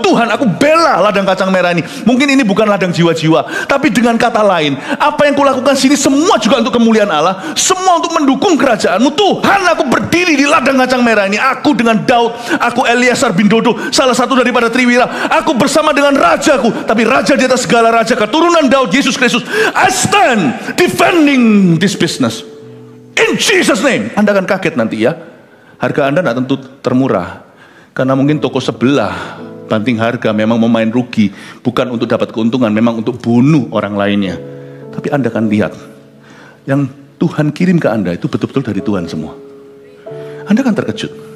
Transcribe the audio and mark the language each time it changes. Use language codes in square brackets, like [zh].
[id] Tuhan, aku bela ladang kacang merah ini. Mungkin ini bukan ladang jiwa-jiwa, tapi dengan kata lain, apa yang kulakukan sini semua juga untuk kemuliaan Allah, semua untuk mendukung kerajaanmu. Tuhan, aku berdiri di ladang kacang merah ini. Aku dengan Daud, aku Eliasar bin Dodo, salah satu daripada Triwira. Aku bersama dengan rajaku, tapi raja di atas segala raja, keturunan Daud, Yesus Kristus. [en] I stand defending this business in Jesus name. [id] Anda akan kaget nanti ya, harga Anda tidak tentu termurah, karena mungkin toko sebelah banting harga memang mau main rugi, bukan untuk dapat keuntungan, memang untuk bunuh orang lainnya. Tapi Anda akan lihat yang Tuhan kirim ke Anda itu betul-betul dari Tuhan semua. Anda akan terkejut.